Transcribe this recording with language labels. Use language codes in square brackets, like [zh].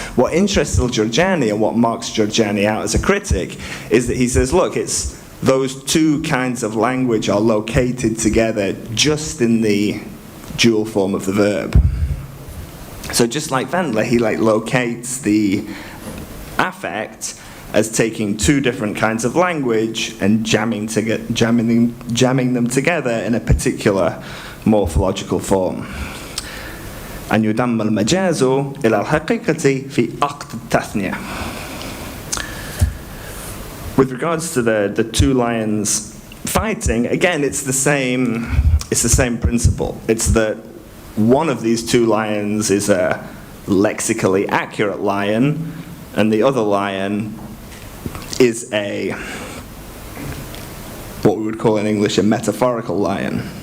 [en] What interests Giorgiani and what marks Giorgiani out as a critic is that he says, look, it's those two kinds of language are located together just in the dual form of the verb. So just like Wendler, he locates the affect as taking two different kinds of language and jamming them together in a particular morphological form. [ar] أن يدم المجاز إلى الحقيقة في عقد التثنية. [en] With regards to the two lions fighting, again, it's the same principle. It's that one of these two lions is a lexically accurate lion, and the other lion is what we would call in English a metaphorical lion.